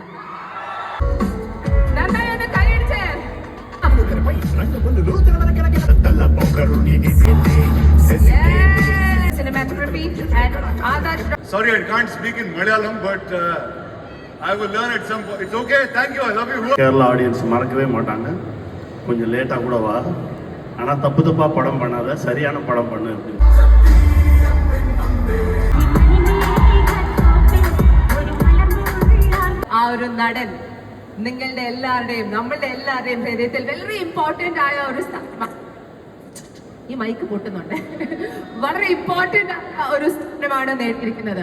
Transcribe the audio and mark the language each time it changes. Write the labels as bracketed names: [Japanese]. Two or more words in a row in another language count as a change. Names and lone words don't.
[English] Cinematography and Adarsh. Sorry, I can't speak in Malayalam, but I will learn at some point. It's okay. Thank you. I love you. [Tamil] கேரளா ஆடியன்ஸ் மறக்கவே மாட்டாங்க. கொஞ்சம் லேட்டாக கூட வா, ஆனால் தப்பு தப்பாக படம் பண்ணாத, சரியான படம் பண்ணு அப்படின்னு. [Malayalam] ആ ഒരു നടൻ നിങ്ങളുടെ എല്ലാവരുടെയും നമ്മളുടെ എല്ലാവരുടെയും ഹൃദയത്തിൽ വളരെ ഇമ്പോർട്ടന്റ് ആയ ഒരു ഈ മൈക്ക് പൊട്ടുന്നുണ്ട് വളരെ ഇമ്പോർട്ടന്റ് ആയ ഒരു സ്ഥാനമാണ് നേടിയിരിക്കുന്നത്.